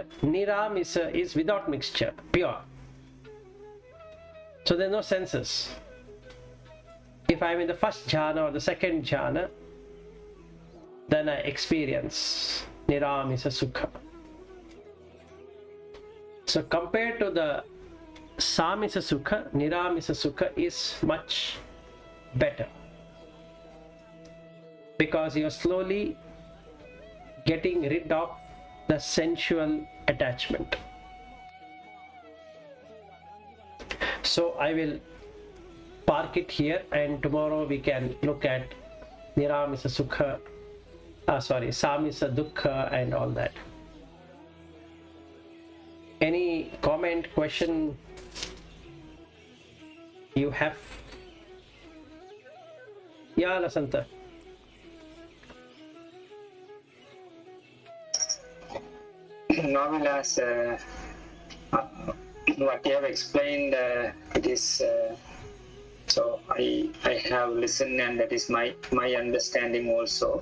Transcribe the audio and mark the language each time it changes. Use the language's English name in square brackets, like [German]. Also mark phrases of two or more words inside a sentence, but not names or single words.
[English] Niramisa is without mixture, pure. So there are no senses. If I'm in the first jhana or the second jhana, then I experience [Pali] niramisa sukha. [English] So compared to the [Pali] samisa sukha, niramisa sukha [English] is much better, because you're slowly getting rid of the sensual attachment. So I will park it here, and tomorrow we can look at [Pali] niramisa sukha, samisa dukkha [English] and all that. Any comment, question you have? Yeah, Lasanta. Novelas, what you have explained, it is so I have listened, and that is my understanding also.